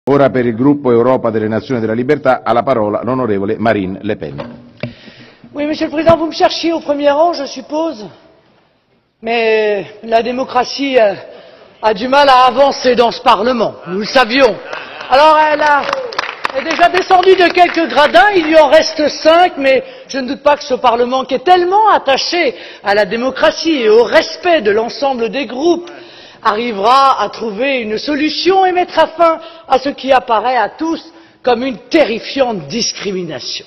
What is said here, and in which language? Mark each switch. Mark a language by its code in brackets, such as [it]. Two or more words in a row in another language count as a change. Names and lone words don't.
[it] Ora per il gruppo Europa delle Nazioni della Libertà ha la parola l'onorevole Marine Le Pen. [fr] Oui, Monsieur le Président, vous me cherchiez au premier rang, je suppose. Mais la démocratie a du mal à avancer dans ce Parlement, nous le savions. Alors elle est déjà descendue de quelques gradins, il lui en reste 5, mais je ne doute pas que ce Parlement, qui est tellement attaché à la démocratie et au respect de l'ensemble des groupes, arrivera à trouver une solution et mettra fin à ce qui apparaît à tous comme une terrifiante discrimination.